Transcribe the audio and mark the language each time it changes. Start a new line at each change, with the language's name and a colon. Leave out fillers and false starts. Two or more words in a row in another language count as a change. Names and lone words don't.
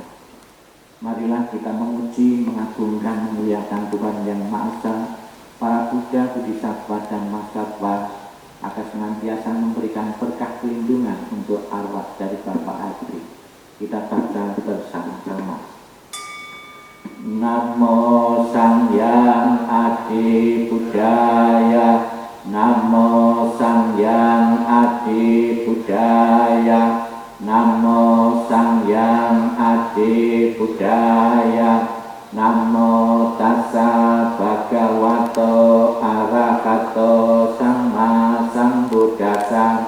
Indonesian: Marilah kita memuji, mengagungkan, memuliakan Tuhan yang Maha Esa, para Buddha, Bodhisattva dan Mahasatwa, akan senantiasa memberikan berkah pelindungan untuk arwah dari Bapak Adri. Kita baca bersama-sama.
Pali: Namo Sangyang Adi Buddhaya, Namo Sangyang Adi Buddhaya, Namo Sangyang Adi Buddhaya, Namo Tassa Bhagavato Arahato Samma Sambuddhassa,